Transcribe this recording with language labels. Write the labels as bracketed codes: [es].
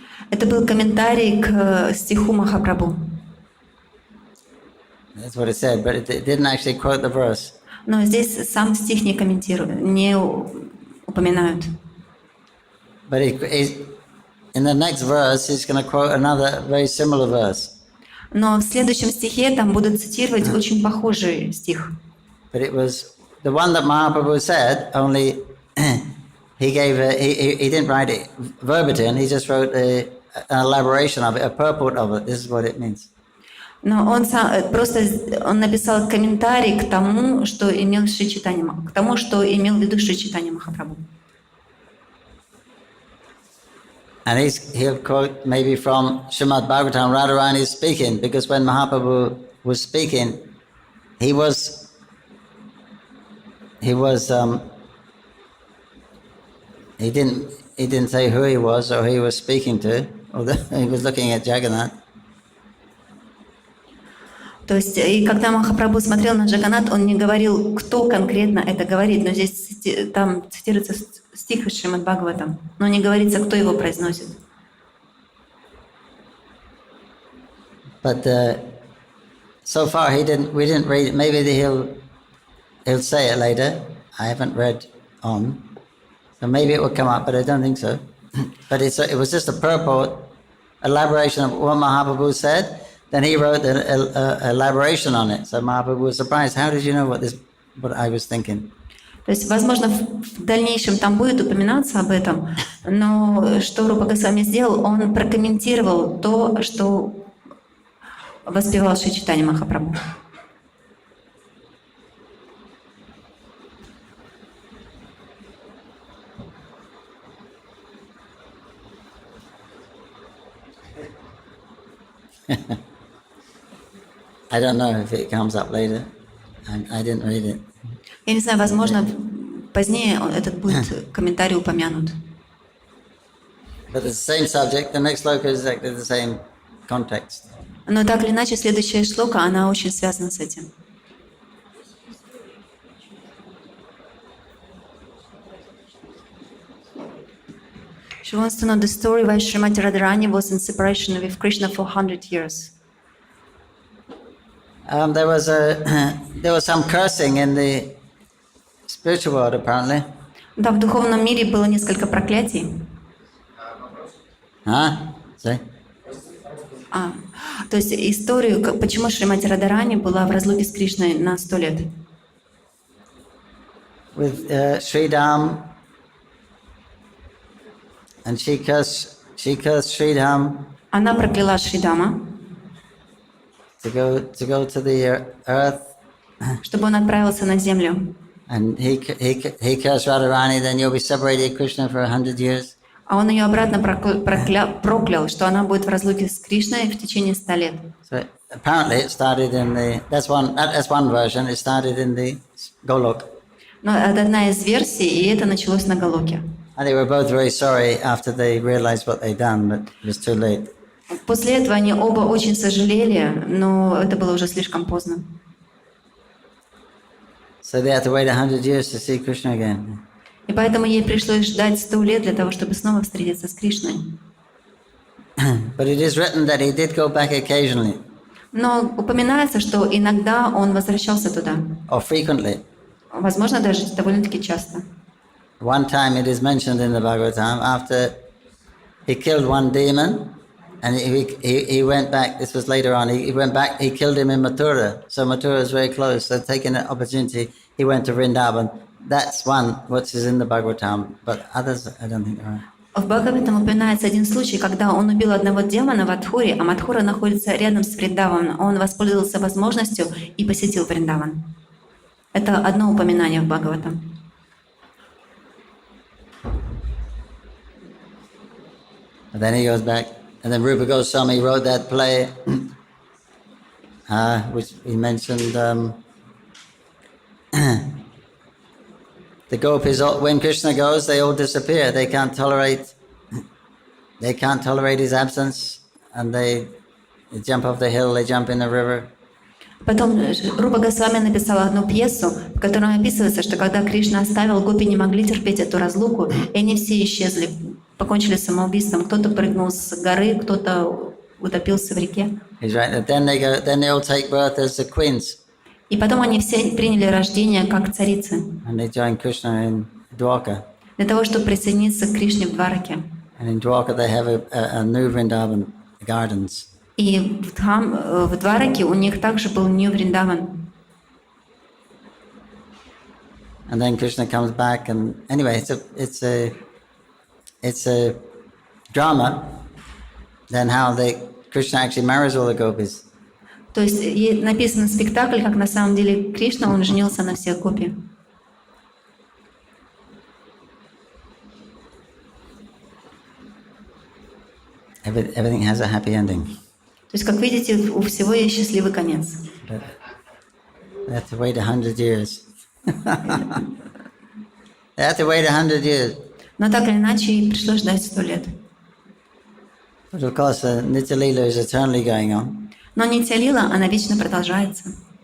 [ru] Это был комментарий к стиху Махапрабху. [en] That's what it said, but it didn't actually quote the verse. [ru] Но здесь сам стих не комментируют, не упоминают. [en] But in the next verse, he's going to quote another very similar verse. [ru] Но в следующем стихе там будут цитировать очень похожий стих. [en] But it was the one that Mahaprabhu said, only he didn't write it verbatim, he just wrote an elaboration of it, a purport of it. This is what it means. [ru] Но он написал комментарий к тому, что имел Шри Чайтанья, к тому, что имел в виду Шри Чайтанья Махапрабху. [en] And he'll quote maybe from Srimad Bhagavatam, Radharani is speaking, because when Mahaprabhu was speaking, he didn't say who he was or who he was speaking to, although he was looking at Jagannath. [ru] То есть, и когда Махапрабху смотрел на Джаганнат, он не говорил, кто конкретно это говорит, но здесь там цитируется стих из Шримад Бхагаватам, но не говорится, кто его произносит. [en] But so far we didn't read it. Maybe he'll say it later. I haven't read on, so maybe it will come up, but I don't think so. But it was just a purport, elaboration of what Mahaprabhu said. Then he wrote an elaboration on it. So Mahaprabhu was surprised. How did you know what I was thinking? [ru] То есть, возможно, в дальнейшем там будет упоминаться об этом, но что Рупа Госвами сделал, он прокомментировал то, что воспевал Шри Чайтанья Махапрабху. [en] I don't know if it comes up later. I didn't read it. [ru] Я не знаю, возможно, позднее этот будет комментарий упомянут. [en] But it's the same subject. The next sloka is exactly the same context. [ru] Но так или иначе, следующая шлока, она очень связана с этим. [en] She wants to know the story why Srimati Radharani was in separation with Krishna for 100 years. There was some cursing in the spiritual world, apparently. [ru] Да, в духовном мире было несколько проклятий. [en] See? [ru] То есть историю, почему Шримати Радharani была в разлуке с Кришной на 100 лет. [en] With Sridham, and she cursed Sridham. [ru] Она прокляла Шридама, [en] To go to the earth. [ru] чтобы он отправился на землю. [en] And he cursed Radharani, then you'll be separated Krishna for 100 years. [ru] А он ее обратно проклял, что она будет в разлуке с Кришной в течение 100 лет. [en] So apparently it started in that's one version. It started in the Golok. [ru] Но это одна из версий, и это началось на Галоке. [en] And they were both very sorry after they realized what they'd done, but it was too late. [ru] После этого они оба очень сожалели, но это было уже слишком поздно. [en] So they had to wait 100 years to see Krishna again. [ru] И поэтому ей пришлось ждать 100 лет для того, чтобы снова встретиться с Кришной. [en] But it is written that he did go back occasionally. [ru] Но упоминается, что иногда он возвращался туда. [en] Or frequently. [ru] Возможно, даже довольно-таки часто. [en] One time it is mentioned in the Bhagavatam, after he killed one demon, and he went back, this was later on, he went back, he killed him in Mathura. So Mathura is very close, so taking an opportunity, he went to Vrindavan. That's one which is in the Bhagavatam, but others I don't think are. [ru] В Бхагаватам упоминается один случай, когда он убил одного демона в Адхуре, а Мадхура находится рядом с Вриндаваном. Он воспользовался возможностью и посетил Вриндаван. Это одно упоминание в Бхагаватам. [en] And then he goes back, and then Rupa Goswami wrote that play, which he mentioned. The gopis, when Krishna goes, they all disappear. They can't tolerate his absence, and they jump off the hill, they jump in the river. [ru] Потом Рупа Госвами написала одну пьесу, в которой описывается, что когда Кришна оставил, гопи не могли терпеть эту разлуку, и они все исчезли, покончили самоубийством. Кто-то прыгнул с горы, кто-то утопился в реке. [en] He's right. Then they all take birth as the queens. [ru] И потом они все приняли рождение как царицы. [en] And they join Krishna in Dwarka. [ru] Для того, чтобы присоединиться к Кришне в Двараке. [en] And in Dwarka they have a new Vrindavan gardens. [ru] И в Двараке у них также был Нью Вриндаван. [en] And then Krishna comes back, and anyway, it's a drama. Then how Krishna actually marries all the gopis. [ru] То есть написан спектакль, как на самом деле Кришна, он женился на всех гопи. [en] Everything has a happy ending. [ru] То есть, как видите, у всего есть счастливый конец. [en] But they have to wait 100 years. They have to wait 100 years. [ru] Но так или иначе, и пришлось ждать 100 лет. [en] But of course, Madhya-lila is eternally going on. [ru] Но Мадхья-лила, она вечно продолжается.